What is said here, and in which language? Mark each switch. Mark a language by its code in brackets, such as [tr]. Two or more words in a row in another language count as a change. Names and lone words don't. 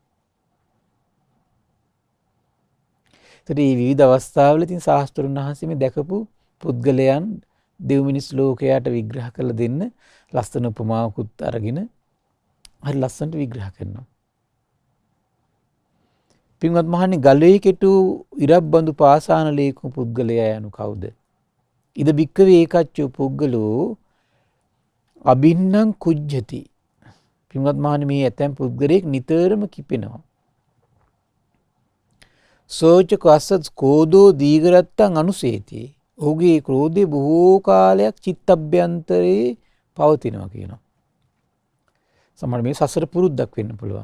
[si] ඒතර මේ විවිධ අවස්ථාවල තින් ශාස්ත්‍රුන් වහන්සේ මේ දැකපු පුද්ගලයන් දෙව් මිනිස් ලෝකයට විග්‍රහ කරලා දෙන්න ලස්සන උපමාවකුත් අරගෙන හරි ලස්සනට විග්‍රහ කරනවා. පින්වත් මහන්නේ ගලේ කෙටු ඉරක් බඳු පාසාන ලේකු පුද්ගලයා යනු කවුද? [pi] ඉද භික්ඛවේ ඒකච්චෝ පුද්ගලෝ අබින්නම් කුජ්ජති. [si] පින්වත් මහන්නේ මේ ඇතැම් පුද්ගලයෙක් නිතරම කිපෙනවා. [pi] සෝච කස්සත් කෝධෝ දීඝරත්තං අනුසේති. [si] ඔහුගේ ක්‍රෝධය බොහෝ කාලයක් චිත්තභ්‍යන්තරේ පවතිනවා කියනවා. සමහර මේ සසර පුරුද්දක් වෙන්න පුළුවන්.